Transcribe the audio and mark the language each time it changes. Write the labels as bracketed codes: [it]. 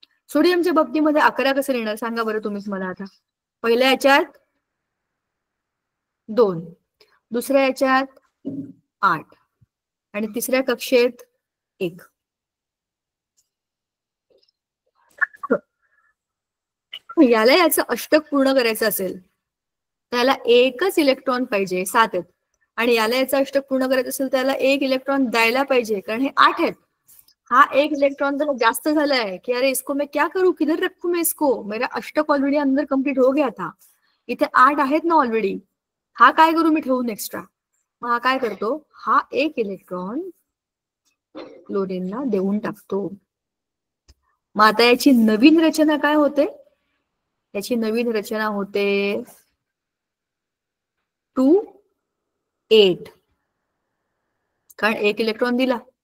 [mr] सोडियमच्या बाबतीमध्ये 11 कसं लिहिणार सांगा बरं तुम्हीच मला आता। पहिल्या याच्यात 2, दुसऱ्या याच्यात 8 आणि तिसऱ्या कक्षेत 1। याला याचं अष्टक पूर्ण करायचं असेल त्याला एकच इलेक्ट्रॉन पाहिजे, 7 आहेत, आणि याला याचं अष्टक पूर्ण करायचं असेल त्याला 1 इलेक्ट्रॉन द्यायला पाहिजे, कारण हे 8 आहेत। हा 1 इलेक्ट्रॉन तर जास्त झालाय कि [hi] अरे इसको मैं क्या करूं, किधर रखूं मैं इसको, मेरा अष्टक ऑलरेडी अंदर कंप्लीट हो गया था। [mr] इथे 8 आहेत ना ऑलरेडी, हा काय करू मी ठेवून एक्स्ट्रा। मग हा काय करतो, हा 1 इलेक्ट्रॉन क्लोरीनला देऊन टाकतो। मग आता याची नवीन रचना काय होते? याची नवीन रचना होते 2 8, कारण 1 इलेक्ट्रॉन दिला.